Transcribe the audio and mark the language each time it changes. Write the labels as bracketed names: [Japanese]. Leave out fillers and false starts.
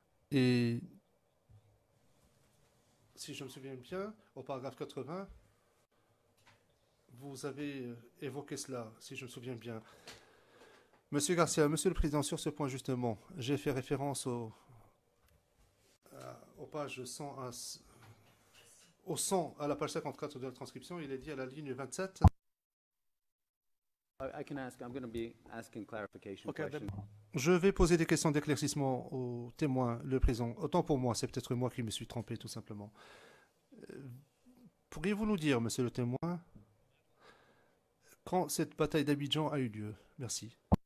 [French] Et si je me souviens bien, au paragraphe 80, vous avez évoqué cela, si je me souviens bien. Monsieur Garcia, Monsieur le Président, sur ce point justement, j'ai fait référence aux pages 100 au 100 à la page 54 de la transcription. Il est dit à la ligne 27. [English] I'm going to be asking clarification Okay, questions. [French] Je vais poser des questions d'éclaircissement aux témoins, le président. Autant pour moi, c'est peut-être moi qui me suis trompé tout simplement. Pourriez-vous nous dire, monsieur le témoin, quand cette bataille d'Abidjan a eu lieu? Merci.